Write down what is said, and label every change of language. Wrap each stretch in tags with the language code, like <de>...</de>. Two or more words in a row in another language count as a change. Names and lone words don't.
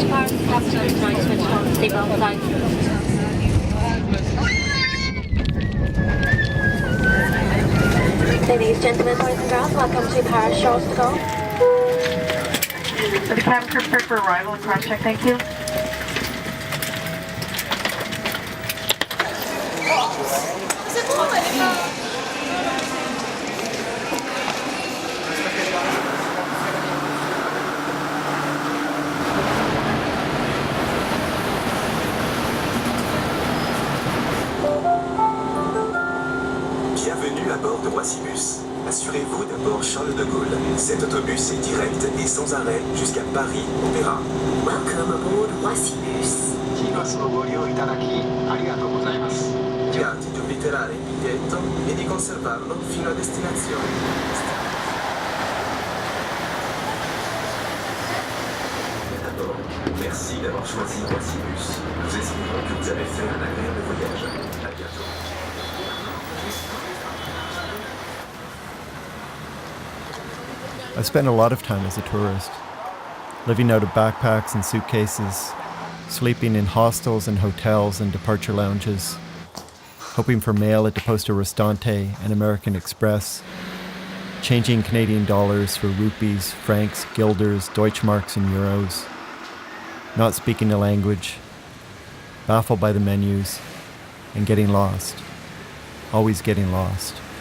<en>Ladies, gentlemen, boys and girls, welcome to Paris Charles de Gaulle. The cabin crew prepared for arrival and cross check, thank you.</en> <fr>Bienvenue à bord de Roissy-Bus. Assurez-vous d'un bord Charles de Gaulle. Cet autobus est direct et sans arrêt jusqu'à Paris Opéra.</fr> <en>Welcome aboard Roissy-Bus.</en> <it>Grazie di obliterare il biglietto e di conservarlo fino a destinazione.</it> <fr>D'abord, merci d'avoir choisi Roissy-Bus. Nous espérons que vous avez fait un agréable voyage. À bientôt.</fr> <en>I spent a lot of time as a tourist, living out of backpacks and suitcases, sleeping in hostels and hotels and departure lounges, hoping for mail at the Posta Restante and American Express, changing Canadian dollars for rupees, francs, guilders, Deutschmarks and euros, not speaking the language, baffled by the menus, and getting lost, always getting lost.</en>